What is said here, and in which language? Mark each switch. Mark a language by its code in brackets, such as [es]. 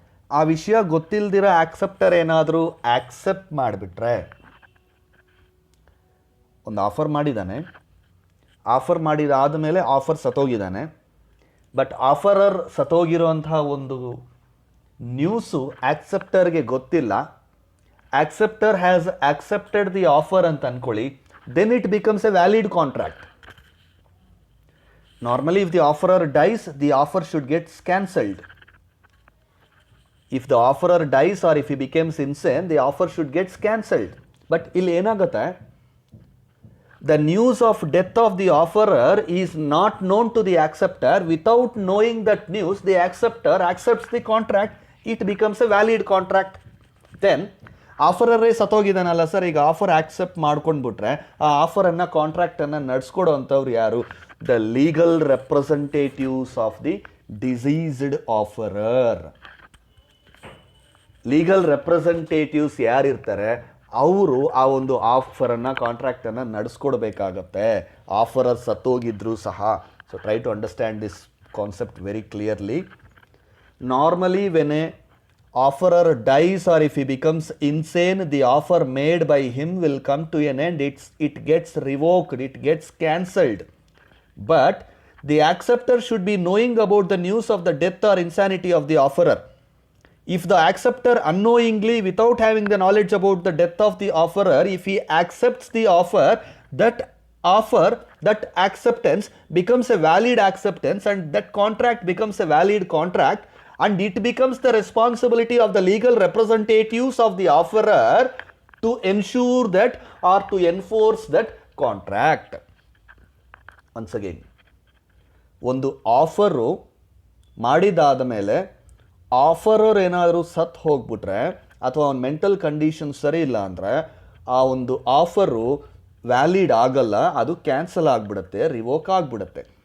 [kn] ಆ ವಿಷಯ ಗೊತ್ತಿಲ್ದಿರೋ ಆಕ್ಸೆಪ್ಟರ್ ಏನಾದರೂ ಆಕ್ಸೆಪ್ಟ್ ಮಾಡಿಬಿಟ್ರೆ, ಒಂದು ಆಫರ್ ಮಾಡಿದ್ದಾನೆ, ಆಫರ್ ಮಾಡಿದಾದ ಮೇಲೆ ಆಫರ್ ಸತ್ತೋಗಿದ್ದಾನೆ, ಬಟ್ ಆಫರರ್ ಸತ್ತೋಗಿರೋಂತಹ ಒಂದು ನ್ಯೂಸು ಆಕ್ಸೆಪ್ಟರ್ಗೆ ಗೊತ್ತಿಲ್ಲ, [en] acceptor has accepted the offer [kn] ಅಂತ ಅಂದ್ಕೊಳ್ಳಿ, [en] Then it becomes a valid contract. Normally, if the offerer dies, the offer should get cancelled. If the offerer dies or if he becomes insane, the offer should get cancelled. But [kn] ಇಲ್ಲಿ ಏನಾಗುತ್ತೆ, [en] the news of death of the offerer is not known to the acceptor. Without knowing that news, the acceptor accepts the contract. It becomes a valid contract. [kn] Then ಆಫರರೇ ಸತ್ತೋಗಿದ್ದಾನಲ್ಲ sir, ಈಗ offer accept ಮಾಡ್ಕೊಂಡ್ಬಿಟ್ರೆ ಆ ಆಫರನ್ನು ಕಾಂಟ್ರಾಕ್ಟನ್ನು ನಡೆಸ್ಕೊಡೋವಂಥವ್ರು ಯಾರು? [en] The legal representatives of the deceased offerer. [kn] Legal representatives ಯಾರಿರ್ತಾರೆ ಅವರು ಆ ಒಂದು ಆಫರನ್ನು ಕಾಂಟ್ರಾಕ್ಟನ್ನು ನಡೆಸ್ಕೊಡ್ಬೇಕಾಗತ್ತೆ, ಆಫರರ್ ಸತ್ತೋಗಿದ್ರು ಸಹ. [en] So try to understand this concept very clearly. Normally when a offerer dies or if he becomes insane, the offer made by him will come to an end. It gets revoked, it gets cancelled. But the acceptor should be knowing about the news of the death or insanity of the offerer. If the acceptor unknowingly, without having the knowledge about the death of the offerer, if he accepts the offer, that acceptance becomes a valid acceptance and that contract becomes a valid contract, and it becomes the responsibility of the legal representatives of the offerer to ensure that or to enforce that contract. Once again, [kn] ಒಂದು offer ಮಾಡಿದಾದ ಮೇಲೆ ಆಫರರ್ ಏನಾದರೂ ಸತ್ತು ಹೋಗ್ಬಿಟ್ರೆ ಅಥವಾ ಒಂದು mental condition ಸರಿ ಇಲ್ಲ ಅಂದರೆ ಆ ಒಂದು ಆಫರು ವ್ಯಾಲಿಡ್ ಆಗಲ್ಲ, ಅದು ಕ್ಯಾನ್ಸಲ್ ಆಗಿಬಿಡುತ್ತೆ, ರಿವೋಕ್ ಆಗಿಬಿಡುತ್ತೆ.